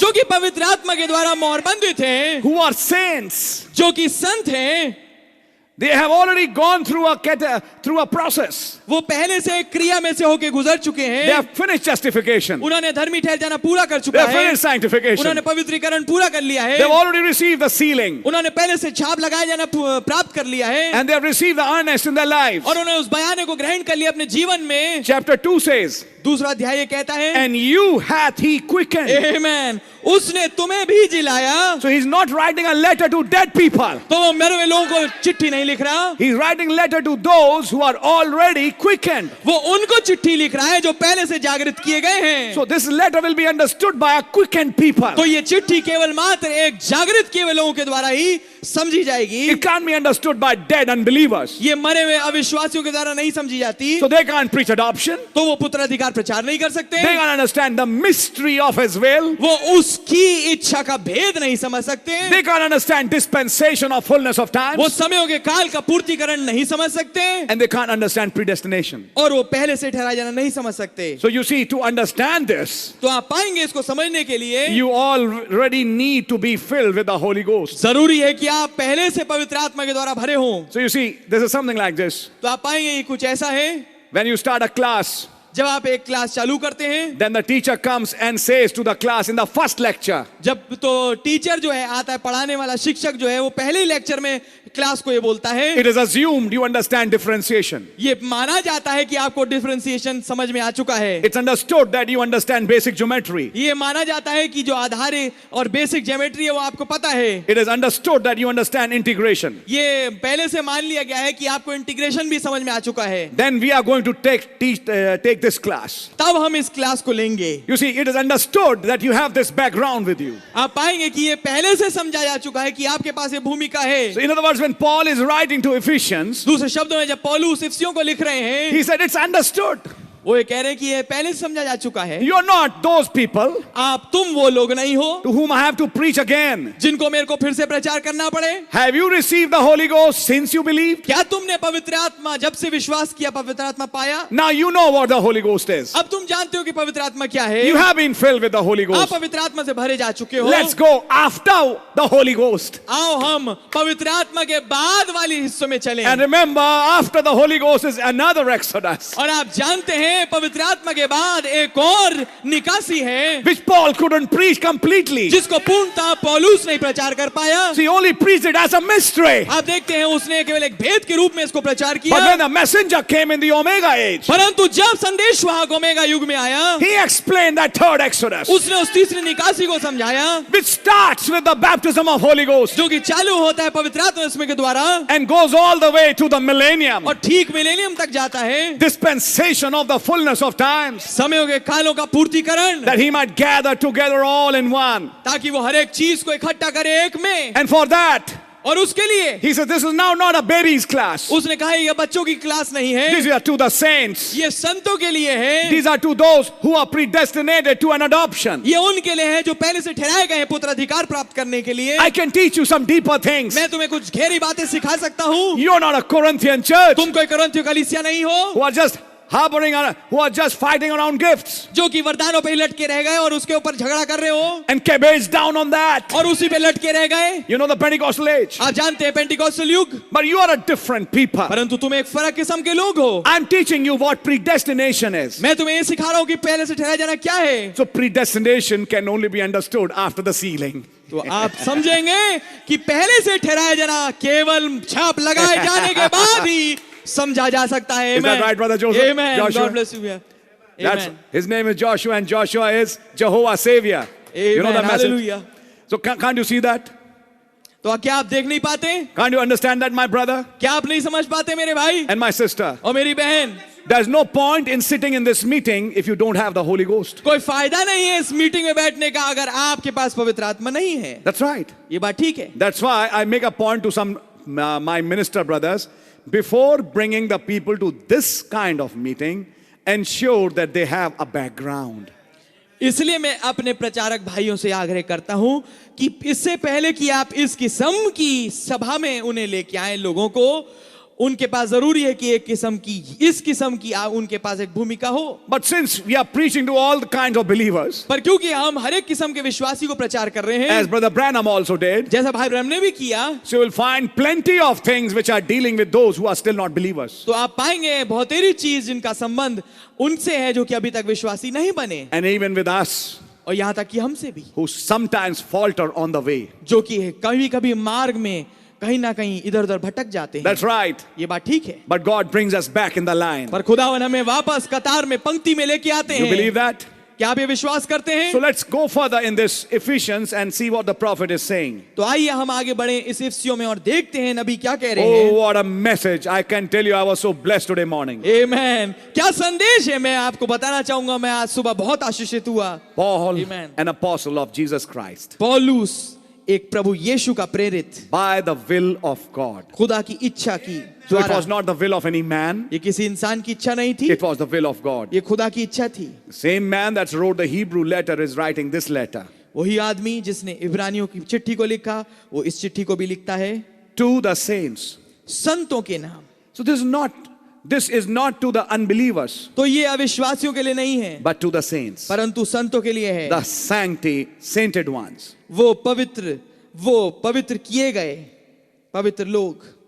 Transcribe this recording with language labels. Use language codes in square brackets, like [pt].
[hi] जो कि पवित्र आत्मा के द्वारा मोहरबंदित हैं, [en] who are saints. [hi] जो कि संत हैं। [en] They have already gone through a process. [hi] वो पहले से एक क्रिया में से होके गुजर चुके [en] They [hi] हैं। [en] have finished justification. [hi] उन्होंने धर्मी ठहर जाना पूरा कर [en] They [hi] चुका [en] have [hi] है, [en] finished sanctification. [hi] उन्होंने पवित्रीकरण पूरा कर लिया [en] They have [hi] है, [en] already received the sealing. [hi] उन्होंने पहले से छाप लगाए जाना प्राप्त कर लिया है, [en] And they have received the earnest in their lives. [hi] और उन्होंने उस बयाने को ग्रहण कर लिया अपने जीवन में। [en] Chapter 2 says, [hi] दूसरा अध्याय ये कहता है, [en] and you hath he quickened. [hi] आमेन, उसने तुम्हें भी जिलाया। [en] So he's not writing a letter to dead people. [hi] तो वो मरे हुए लोगों को चिट्ठी नहीं लिख रहा, [en] He's writing letter to those who are already quickened. [hi] वो उनको चिट्ठी लिख रहा है जो पहले से जागृत किए गए हैं। [en] So this letter will be understood by a quickened people. [hi] तो ये चिट्ठी केवल मात्र एक जागृत किए हुए लोगों के द्वारा ही समझी जाएगी। [en] It can't be understood by dead unbelievers. [hi] ये मरे हुए अविश्वासियों के द्वारा नहीं समझी जाती। [en] So they can't preach adoption. [hi] तो वो पुत्र अधिकार प्रचार नहीं कर सकते, [en] They can't understand the mystery of his will. [hi] वो उसकी इच्छा का भेद नहीं समझ सकते, [en] They can't understand dispensation of fullness of time. [hi] वो समयों के काल का पूर्तिकरण नहीं समझ सकते, [en] And they can't understand predestination. [hi] और वो पहले से ठहराया जाना नहीं समझ सकते। [en] So you see, to understand this, [hi] तो आप पाएंगे इसको समझने के लिए [en] you already need to be filled with the Holy Ghost. [hi] जरूरी है कि आप पहले से पवित्र आत्मा के द्वारा भरे हों। [en] So you see, this is something like this. [hi] तो आप पाएंगे ये कुछ ऐसा है, [en] When you start a class, [hi] जब आप एक क्लास चालू करते हैं, [en] then the teacher comes and says to the class in the first lecture, [hi] जब तो टीचर जो है आता है, पढ़ाने वाला शिक्षक जो है वो पहले ही लेक्चर में क्लास को ये बोलता है, [en] it is assumed you understand differentiation. [hi] ये माना जाता है कि आपको डिफरेंशिएशन समझ में आ चुका है। [en] It's understood that you understand basic geometry. [hi] ये माना जाता है कि जो आधार और बेसिक ज्योमेट्री है वो आपको पता है। [en] It is understood that you understand integration. [hi] ये पहले से मान लिया गया है कि आपको इंटीग्रेशन भी समझ में आ चुका है। [en] Then we are going to take this class. [hi] तब हम इस क्लास को लेंगे। [en] You see, it is understood that you have this background with you. [hi] आप पाएंगे कि ये पहले से समझा जा चुका है कि आपके पास ये भूमिका है। [en] So in other words, when Paul is writing to Ephesians, [hi] दूसरे शब्दों में जब पौलुस इफिसियों को लिख रहे हैं, [en] he said it's understood. [hi] वो ये कह रहे हैं कि ये पहले से समझा जा चुका है। [en] You are not those people [hi] आप तुम वो लोग नहीं हो [en] to whom I have to preach again. [hi] जिनको मेरे को फिर से प्रचार करना पड़े। [en] Have you received the Holy Ghost since you believed? [hi] क्या तुमने पवित्र आत्मा जब से विश्वास किया पवित्र आत्मा पाया? [en] Now you know what the Holy Ghost is. [hi] अब तुम जानते हो कि पवित्र आत्मा क्या है। [en] You have been filled with the Holy [hi] आप [en] Ghost. [hi] पवित्र आत्मा से भरे जा चुके हो। [en] Let's go after the Holy Ghost. [hi] आओ हम पवित्र आत्मा के बाद वाली हिस्सों में चलें। [en] And remember, after the Holy Ghost is another Exodus, [hi] और आप जानते हैं पवित्र आत्मा के बाद एक और निकासी है [en] which Paul couldn't preach completely. [hi] जिसको पूर्णतः पौलुस नहीं प्रचार कर पाया। [en] So he only preached it as a mystery. [hi] आप देखते हैं उसने केवल एक भेद के रूप में इसको प्रचार [en] But [hi] किया, [en] when the messenger came in the Omega age, [hi] परंतु जब संदेशवाहक ओमेगा युग में आया, [en] he explained that third Exodus, [hi] उसने उस तीसरी निकासी को समझाया [en] which starts with the baptism of Holy Ghost [hi] जो कि चालू होता है पवित्र आत्मा इसमें के द्वारा [en] and goes all the way to the millennium, [hi] और ठीक मिलेनियम तक जाता है, [en] dispensation of the fullness of times, [hi] समयों के कालों का पूर्तिकरण, [en] that he might gather together all in one. [hi] ताकि वो हर एक चीज को इकट्ठा करे एक में। [en] And for that, [hi] और उसके लिए [en] he says, this is now not a baby's class. [hi] उसने कहा ये बच्चों की क्लास नहीं है, [en] These are to the saints. [hi] ये संतों के लिए है, [en] These are to those who are predestinated to an adoption. [hi] ये उनके लिए है जो पहले से ठहराए गए हैं पुत्र अधिकार प्राप्त करने के लिए। [en] I can teach you some deeper things. [hi] मैं तुम्हें कुछ गहरी बातें सिखा सकता हूँ। [en] You're not a Corinthian church [hi] तुम कोई कोरिन्थियों कलीसिया नहीं हो [en] who are just harboring, who are just fighting around gifts. [hi] जो कि वरदानों पे ही लटके रह गए और उसके ऊपर झगड़ा कर रहे हो [en] And based down on that. [hi] और उसी पे लटके रह गए. [en] You know the Pentecostal age. [hi] आप जानते हैं पेंटिकॉस्टल युग. [en] But you are a different people. [hi] परंतु तुम एक फर्क किस्म के लोग हो. [en] I'm teaching you what predestination is. [hi] मैं तुम्हें ये सिखा रहा हूँ कि पहले से ठहराया जाना क्या है. [en] So predestination can only be understood after the sealing. [hi] तो आप समझेंगे कि पहले से ठहराया जाना केवल छाप लगाए जाने के बाद ही समझा जा सकता है. [en] Is that right, brother Joseph? Amen. Joshua? God bless you. Yeah. That's, Amen. his name is Joshua, and Joshua is Jehovah Savior. Amen. You know that message? Hallelujah. So can't you see that? [hi] तो क्या आप देख नहीं पाते? [en] Can't you understand that, my brother [hi] क्या आप नहीं समझ पाते मेरे भाई [en] and my sister? [hi] और मेरी बहन? [en] There's no point in sitting in this meeting if you don't have the Holy Ghost. [hi] कोई फायदा नहीं है इस मीटिंग में बैठने का अगर आपके पास पवित्र आत्मा नहीं है. [en] That's right. [hi] ये बात ठीक है. [en] That's why I make a point to some my minister brothers, before bringing the people to this kind of meeting, ensure that they have a background. [hi] इसलिए मैं अपने प्रचारक भाइयों से आग्रह करता हूं कि इससे पहले कि आप इस किस्म की सभा में उन्हें लेके आए लोगों को, उनके पास जरूरी है कि एक किस्म की इस किस्म की उनके पास एक भूमिका हो. [en] But since we are preaching to all the kinds of believers, [hi] पर क्योंकि हम हर एक किस्म के विश्वासी को प्रचार कर रहे हैं, [en] as Brother Branham also did, [hi] जैसा भाई ब्रह्म ने भी किया, [en] so you will find plenty of things which are dealing with those who are still not believers. [hi] तो आप पाएंगे बहुतेरी चीज जिनका संबंध उनसे है जो कि अभी तक विश्वासी नहीं बने, [en] And even with us, [hi] और यहाँ तक कि हमसे भी, [en] who sometimes falter on the way. [hi] जो कि कभी कभी मार्ग में कहीं ना कहीं इधर उधर भटक जाते हैं. [en] That's right. [hi] ये बात ठीक है. [en] But God brings us back in the line. [hi] पर खुदावन हमें वापस कतार में पंक्ति में लेके आते [en] You [hi] हैं. [en] believe that? [hi] क्या आप ये विश्वास करते हैं? [en] So let's go further in this Ephesians and see what the prophet is saying. [hi] तो आइए हम आगे बढ़े इस इफिसियों में और देखते हैं नबी क्या कह रहे [en] Oh, [hi] हैं. [en] what a message. I can tell you I was so blessed today morning. Amen. [hi] क्या संदेश है, मैं आपको बताना चाहूंगा. मैं आज सुबह बहुत आशीषित हुआ. [en] Paul, Amen. an apostle of Jesus Christ, [hi] पौलुस एक प्रभु यीशु का प्रेरित, [en] by the will of God. [hi] खुदा की इच्छा की [en] So it [hi] द्वारा. [en] was not the will of any man, [hi] ये किसी इंसान की इच्छा नहीं थी, [en] it was the will of God. [hi] ये खुदा की इच्छा थी. [en] The same man that wrote the Hebrew letter is writing this letter [hi] वही आदमी जिसने इब्रानियों की चिट्ठी को लिखा, वो इस चिट्ठी को भी लिखता है [en] to the saints. [hi] संतों के नाम. [en] So this is not to the unbelievers, [hi] तो ये अविश्वासियों के लिए नहीं है, [en] but to the saints, [hi] परंतु संतों के लिए है. [en] the sainted ones. [hi] वो पवित्र किए गए पवित्र लोग.